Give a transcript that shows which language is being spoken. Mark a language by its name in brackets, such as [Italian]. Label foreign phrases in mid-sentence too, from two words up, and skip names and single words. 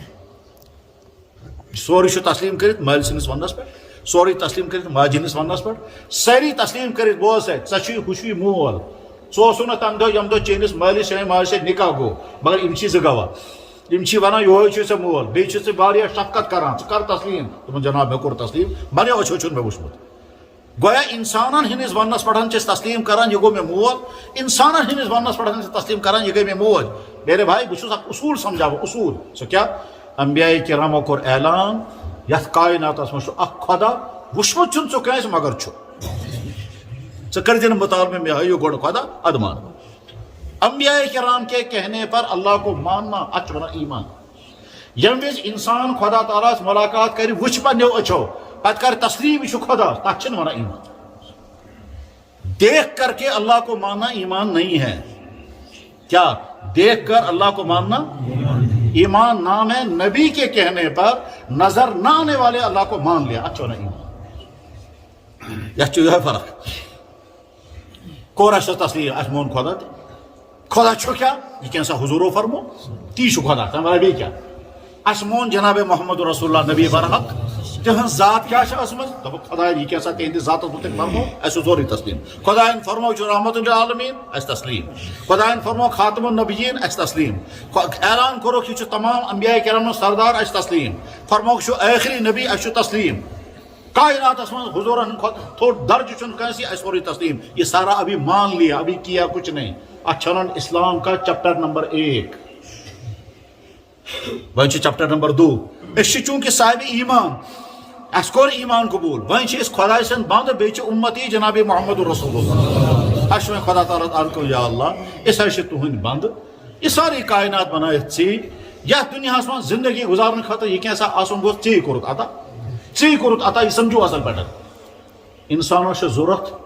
[Kashmiri] سورُے چھُ تسلیٖم کٔرِتھ مٲلۍ سٕنٛدِس وننس پٮ۪ٹھ سورُے تسلیٖم کٔرِتھ ماجہِ ہٕنٛدِس وننس پٮ۪ٹھ سٲری تسلیٖم کٔرِتھ بوز ژٕ چھُے ہُہ چھُے مول ژٕ اوسُکھ نہٕ تَمہِ دۄہ ییٚمہِ دۄہ چٲنِس مٲلِس چٲنۍ ماجہِ سۭتۍ نکاح گوٚو مگر یِم چھی زٕ گواہ یِم چھی وَنان یِہوے چھُے ژےٚ مول بیٚیہِ چھُ ژٕ واریاہ شفقت کران ژٕ کر تسلیٖم دوٚپُن جناب مےٚ کوٚر تسلیٖم بنیو أچھو چھُنہٕ مےٚ وٕچھمُت گویا انسانن ہندس وننس پٮ۪ٹھ چھِ أسۍ تسلیٖم کران یہِ گوٚو مےٚ مول انسانن ہندس وننس پٮ۪ٹھ چھِ تسلیٖم کران یہِ گٔے مےٚ موج [Urdu] میرے بھائی [Kashmiri] بہٕ چھُس اکھ اصوٗل سمجھاوان اصوٗل سُہ کیٛاہ انبیاء کرامو کوٚر اعلان یتھ کائناتس منٛز چھُ اکھ خۄدا وٕچھمُت چھُنہٕ ژٕ کٲنٛسہِ مگر چھُ ژٕ کٔرۍ زِ نہٕ مطالبہٕ مےٚ ہٲیِو گۄڈٕ خۄدا ادٕ مان [Urdu] انبیاء کرام کے کہنے پر اللہ کو ماننا [Kashmiri] اتھ چھِ ونان ایمان ییٚمہِ وِزِ انسان خۄدا تعالیٰ ہس ملاقات کرِ وٕچھِ پننیو أچھو پتہٕ کر تسلیٖم یہِ چھُ خۄدا تتھ چھِنہٕ ونان ایمان [Urdu] دیکھ کر کے اللہ کو ماننا ایمان نہیں ہے کیا دیکھ کر اللہ کو ماننا ایمان نام ہے نبی کے کہنے پر نظر نہ آنے والے اللہ کو مان لیا اچھا نا ایمان [Kashmiri] یہ فرق کور اسہ تسلیٖم اسہ مون خۄدا تہِ خۄدا چھُ کیٛاہ یہِ کینٛژھا حضوٗرو فرمو تی چھُ خۄدا تمہِ ورٲے بیٚیہِ کیٛاہ اسہ مون جناب محمد رسول اللہ نبی برحق تہنٛز ذات کیٛاہ چھِ ٲسمٕژ دوٚپُکھ خۄداین یہِ کینٛژھا تِہنٛدِس ذاتس متعلق فرمو اسہِ چھُ سورُے تسلیٖم خۄداین فرمو چھُ رحمت للعالمیٖن اسہِ تسلیٖم خۄداین فرمو خاتم النبیٖن اسہِ تسلیٖم اعلان کوٚرُکھ یہِ چھُ تمام انبیاء کرامن سردار اسہِ تسلیٖم فرموکھ چھُ ٲخری نبی اسہِ چھُ تسلیٖم کائناتس منٛز حضوٗرن ہُنٛد کھۄتہٕ تھوٚد درجہٕ چھُنہٕ کٲنٛسہِ اسہِ سورُے تسلیٖم [Urdu] یہ سارا ابھی مان لیا ابھی کیا کچھ نہیں [Kashmiri] اتھ چھِ ونان [Urdu] اسلام کا چیپٹر نمبر 1 [Kashmiri] وۄنۍ چھُ چیپٹر نمبر 2 أسۍ چھِ چوٗنٛکہِ صاحبِ ایمان اسہِ کوٚر ایمان قبوٗل وۄنۍ چھِ أسۍ خۄداے سٕنٛدۍ بنٛد بیٚیہِ چھِ اُمتی جناب محمد رسول اللہ اسہِ چھُ وۄنۍ خۄدا تعالیٰ عرض یا اللہ أسۍ حظ چھِ تُہنٛدۍ بنٛد یہِ سٲرٕے کائنات بنٲیِتھ ژےٚ یتھ دُنیاہس منٛز زندگی گُزارنہٕ خٲطرٕ یہِ کینٛژھا آسُن گوٚژھ ژےٚ کوٚرُتھ عطا ژےٚ کوٚرُتھ عطا یہِ سمجھو اصل پٲٹھۍ انسانس چھِ ضوٚرتھ